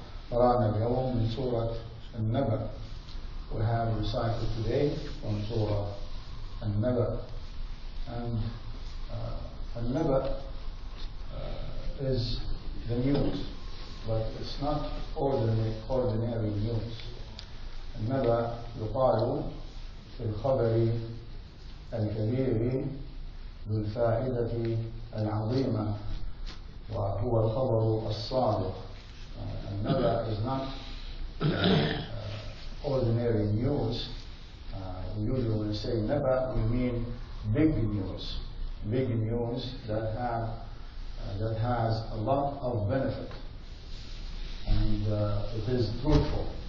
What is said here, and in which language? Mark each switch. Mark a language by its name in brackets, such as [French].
[Arabic] قرأنا اليوم من سورة النبأ. [English] We have recited today from Surah النبأ. And النبأ is the news, but it's not ordinary news. [Arabic] النبأ يقال في الخبر الكبير ذو الفائدة العظيمة وهو الخبر الصادق. [English] النبأ is not ordinary news. We usually when we say نبأ we mean big news that has a lot of benefit, and it is truthful.